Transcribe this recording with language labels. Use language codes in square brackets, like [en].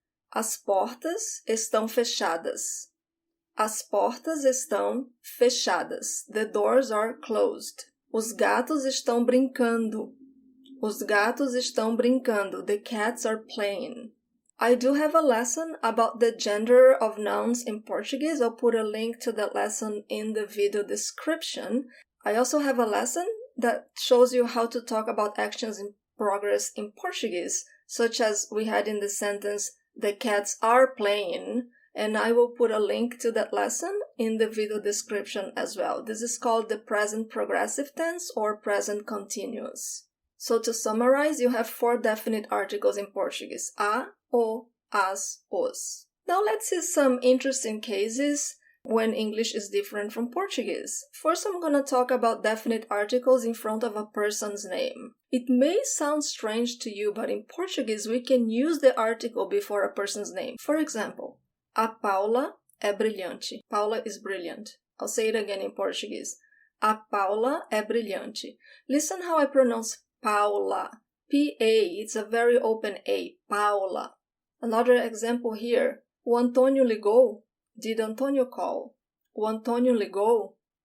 [pt] As portas estão fechadas. As portas estão fechadas. [en] The doors are closed. [pt] Os gatos estão brincando. Os gatos estão brincando. [en] The cats are playing. I do have a lesson about the gender of nouns in Portuguese. I'll put a link to that lesson in the video description. I also have a lesson that shows you how to talk about actions in progress in Portuguese, such as we had in the sentence, the cats are playing, and I will put a link to that lesson in the video description as well. This is called the present progressive tense or present continuous. So to summarize, you have 4 definite articles in Portuguese, a, o, as, os. Now let's see some interesting cases when English is different from Portuguese. First, I'm going to talk about definite articles in front of a person's name. It may sound strange to you, but in Portuguese, we can use the article before a person's name. For example, [pt] a Paula é brilhante. [en] Paula is brilliant. I'll say it again in Portuguese. [pt] A Paula é brilhante. [en] Listen how I pronounce Paula. P-A, it's a very open A. Paula. Another example here. [pt] O Antônio ligou. [en] Did Antonio call? [pt] O Antônio ligou?